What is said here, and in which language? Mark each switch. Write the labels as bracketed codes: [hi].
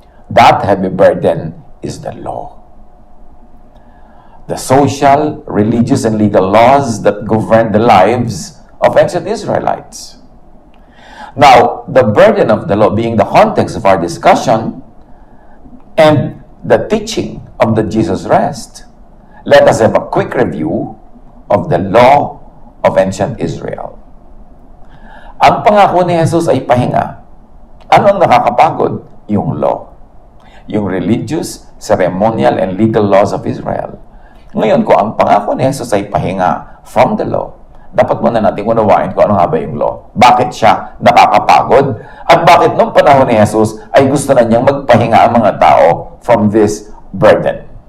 [en] That heavy burden is the law. The social, religious, and legal laws that govern the lives of ancient Israelites. Now, the burden of the law being the context of our discussion and the teaching of the Jesus rest, let us have a quick review of the law of ancient Israel. [tl] Ang pangako ni Jesus ay pahinga. Ano ang nakakapagod? Yung law. [en] Yung religious, ceremonial, and legal laws of Israel. [tl] Ngayon, kung ang pangako ni Jesus ay pahinga [en] from the law, [tl] dapat muna natin unawain kung ano nga ba yung law. Bakit siya nakakapagod? At bakit nung panahon ni Jesus ay gusto na niyang magpahinga ang mga tao [en] from this burden?